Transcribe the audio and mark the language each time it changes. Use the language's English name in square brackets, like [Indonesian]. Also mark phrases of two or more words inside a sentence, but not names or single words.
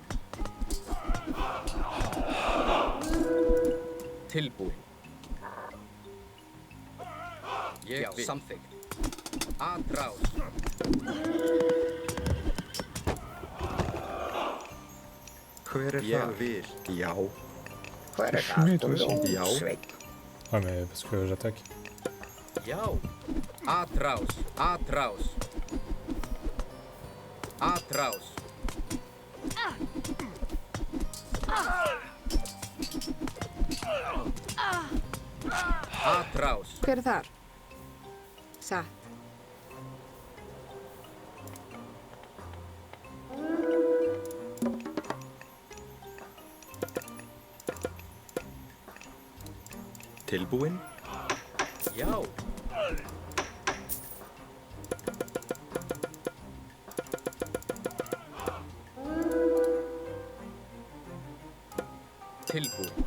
[Icelandic] Tilbúin. Ég vil. Samþykkt. Atrás. Hver er Ég þar? vil. Já. Hver er [French] Fumé, toi [Icelandic] það? [French] aussi. [Icelandic] Já. Sveinn. [French] Ouais, mais parce que j'attaque. [Icelandic] Já. Atrás. Atrás. Atrás. Atrás. Hver er þar? Satt. Tilbúin. Já. Tilbúin.